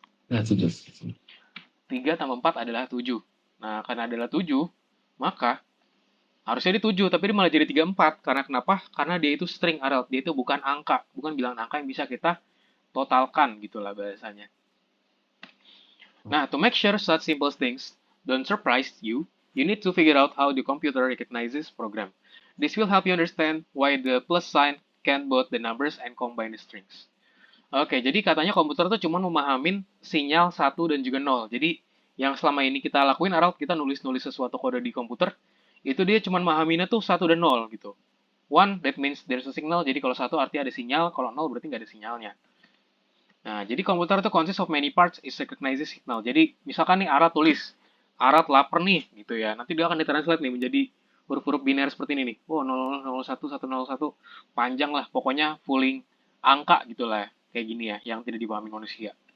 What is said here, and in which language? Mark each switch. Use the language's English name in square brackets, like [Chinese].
[Indonesian] Ya, 7. 3 tambah 4 adalah 7. Nah, karena adalah 7, maka harusnya dia 7, tapi dia malah jadi 34. Karena kenapa? Karena dia itu string, Aral. Dia itu bukan angka, bukan bilangan angka yang bisa kita totalkan gitulah bahasanya. [English] Nah, to make sure such simple things don't surprise you, you need to figure out how the computer recognizes program. This will help you understand why the plus sign can both the numbers and combine the strings. [Indonesian] Oke, jadi katanya komputer tuh cuma memahamin sinyal 1 dan juga 0. Jadi, yang selama ini kita lakuin, Aral, kita nulis-nulis sesuatu kode di komputer, itu dia cuma memahaminnya tuh 1 dan 0 gitu. [English] 1, that means there's a signal, [Indonesian] jadi kalau 1 artinya ada sinyal, kalau 0 berarti nggak ada sinyalnya. Nah, jadi komputer itu [English] consists of many parts is recognizes signal. [Indonesian] Jadi, misalkan nih Arat tulis, Arat lapar nih, gitu ya. Nanti dia akan ditranslate nih menjadi huruf-huruf biner seperti ini nih. Oh, 0001, 101, panjang lah. Pokoknya fulling angka gitu lah. Kayak gini ya, yang tidak dipahami manusia.